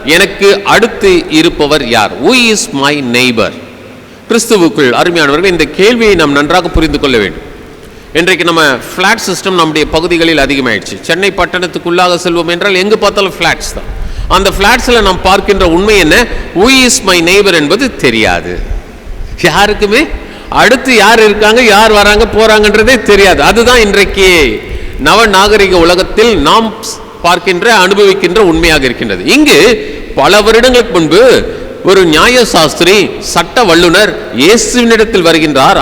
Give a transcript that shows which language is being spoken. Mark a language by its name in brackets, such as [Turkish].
[Tamil] எனக்கு அடுத்து இருப்பவர் யார்? [English] Who is my neighbor? [Tamil] கிறிஸ்துவுக்குள் அருமையானவர்கள், இந்த கேள்வியை நாம் நன்றாக புரிந்து கொள்ள வேண்டும். இன்றைக்கு நம்ம ஃப்ளாட் சிஸ்டம் நம்முடைய பகுதிகளில் அதிகமாயிடுச்சு. சென்னை பட்டணத்துக்குள்ளாக செல்வோம் என்றால் எங்கு பார்த்தாலும் ஃப்ளாட்ஸ் தான். அந்த ஃப்ளாட்ஸில் நாம் பார்க்கின்ற உண்மை என்ன? [English] who is my neighbor [Tamil] என்பது தெரியாது. யாருக்குமே அடுத்து யார் இருக்காங்க, யார் வராங்க போறாங்கன்றதே தெரியாது. அதுதான் இன்றைக்கு நவ நாகரிக உலகத்தில் நாம் பார்க்கின்ற அனுபவிக்கின்ற உண்மையாக இருக்கின்றது. இங்கு பல வருடங்களுக்கு முன்பு ஒரு நியாய சாஸ்திரி, சட்ட வல்லுனர் இயேசுவினிடத்தில் வருகின்றார்.